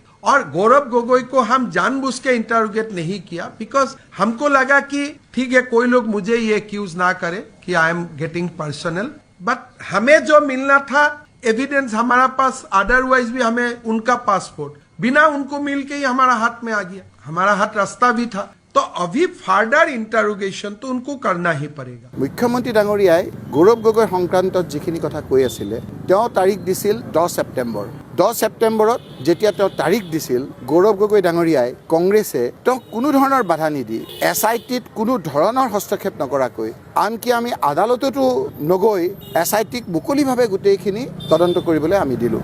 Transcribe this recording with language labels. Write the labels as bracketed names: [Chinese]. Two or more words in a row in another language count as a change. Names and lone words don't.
[Hindi] और गौरव गोगोई को हम जानबूझ के इंटरोगेट नहीं किया, बिकॉज हमको लगा कि ठीक है, कोई लोग मुझे ये एक्यूज ना करे कि [English] I am getting personal. [Hindi] बट हमें जो मिलना था एविडेंस हमारा पास, अदरवाइज भी हमें उनका पासपोर्ट बिना उनको मिल के ही हमारा हाथ में आ गया। हमारा हाथ रास्ता भी था। तो अभी [English] further interrogation [Hindi] तो उनको करना ही पड़ेगा। [Assamese] মুখ্যমন্ত্ৰী ডাঙৰীয়াই गौरव गगৈ সংক্ৰান্তত যিখিনি কথা কৈ আছিল, তেওঁ তাৰিখ দিছিল 10 ছেপ্টেম্বৰ। 10 ছেপ্টেম্বৰত যেতিয়া তেওঁ তাৰিখ দিছিল, গৌৰৱ গগৈ ডাঙৰীয়াই কংগ্ৰেছে তেওঁক কোনো ধৰণৰ বাধা নিদি SITত কোনো ধৰণৰ হস্তক্ষেপ নকৰাকৈ, আনকি আমি আদালততো নগৈ SITক মুকলিভাৱে গোটেইখিনি তদন্ত কৰিবলৈ আমি দিলোঁ।